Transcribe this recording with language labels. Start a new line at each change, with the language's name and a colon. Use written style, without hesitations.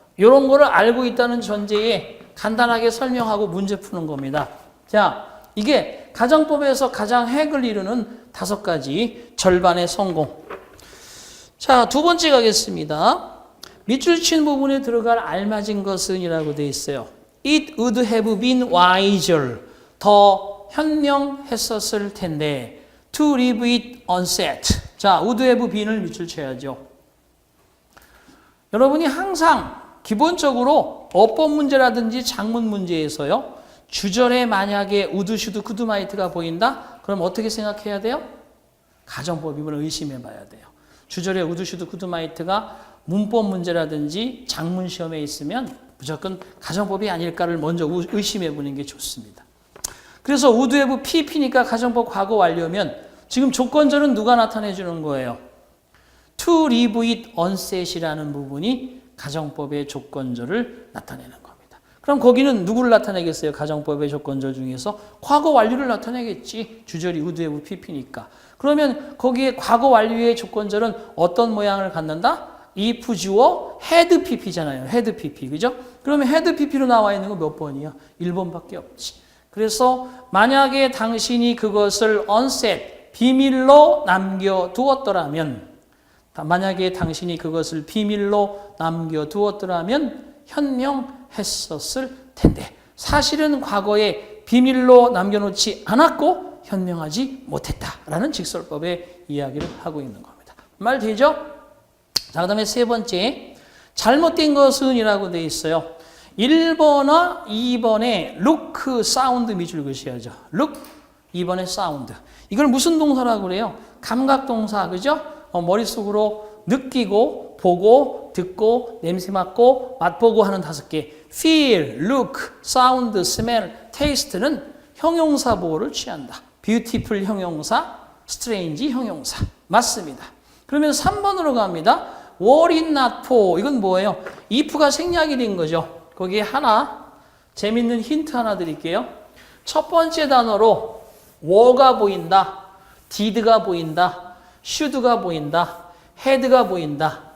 Korean: 이런 거를 알고 있다는 전제에 간단하게 설명하고 문제 푸는 겁니다. 자, 이게 가정법에서 가장 핵을 이루는 5가지 절반의 성공. 자, 두 번째 가겠습니다. 밑줄 친 부분에 들어갈 알맞은 것은 이라고 되어 있어요.
English: It would have been wiser.
Korean: 더 현명했었을 텐데.
English: To leave it unset.
Korean: 자, would have been을 밑줄 쳐야죠. 여러분이 항상 기본적으로 어법 문제라든지 작문 문제에서요. 주절에 만약에 would, should, could, might가 보인다? 그럼 어떻게 생각해야 돼요? 가정법임을 의심해 봐야 돼요. 주절에 would, should, could, might가 문법 문제라든지 작문 시험에 있으면 무조건 가정법이 아닐까를 먼저 의심해 보는 게 좋습니다. 그래서 would have PP니까 가정법 과거 완료면 지금 조건절은 누가 나타내 주는 거예요?
English: To leave it unset
Korean: 이라는 부분이 가정법의 조건절을 나타내는 겁니다. 그럼 거기는 누구를 나타내겠어요? 가정법의 조건절 중에서 과거 완료를 나타내겠지. 주절이 would have PP니까. 그러면 거기에 과거 완료의 조건절은 어떤 모양을 갖는다? if 주어 had PP잖아요. had PP. 그죠? 그러면 had PP로 나와 있는 거 몇 번이야? 1번밖에 없지. 그래서 만약에 당신이 그것을 unset, 비밀로 남겨두었더라면, 만약에 당신이 그것을 비밀로 남겨두었더라면 현명했었을 텐데, 사실은 과거에 비밀로 남겨놓지 않았고 현명하지 못했다라는 직설법의 이야기를 하고 있는 겁니다. 말 되죠? 자, 그 다음에 세 번째, 잘못된 것은 이라고 되어 있어요. 1번과 2번에 look, sound 밑줄 그으셔야죠. look, 2번에 sound. 이걸 무슨 동사라고 그래요? 감각동사, 그죠? 머릿속으로 느끼고, 보고, 듣고, 냄새 맡고, 맛보고 하는 5개. feel, look, sound, smell, taste는 형용사 보호를 취한다. beautiful 형용사, strange 형용사. 맞습니다. 그러면 3번으로 갑니다. were it not for. 이건 뭐예요? if가 생략이 된 거죠. 거기에 하나, 재밌는 힌트 하나 드릴게요. 첫 번째 단어로 were가 보인다, did가 보인다, should가 보인다, had가 보인다.